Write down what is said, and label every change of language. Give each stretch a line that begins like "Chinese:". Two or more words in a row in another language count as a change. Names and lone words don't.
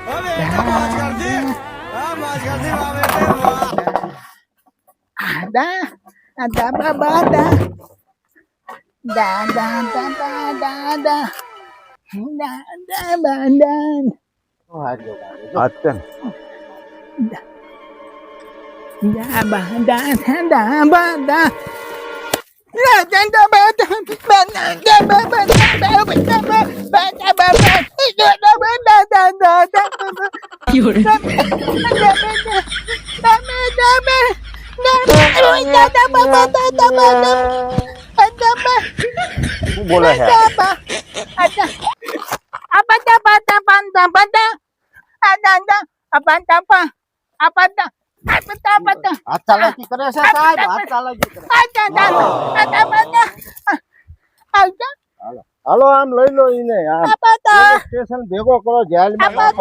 Gujarati: દા બાબા દા દા દા દા દા દા દા દા બાદા હાથ કેમ da ba da da ba da la da da ba da ba da ba ba da ba ba da ba ba da ba ba da ba da da da da શું બોલે છે હાથ ચાલાકી કરે છે સાહેબ હાથ ચાલાકી કરે હાલો આમ લઈ લો ઈને આમ સ્ટેશન ભેગો કરો જેલમાં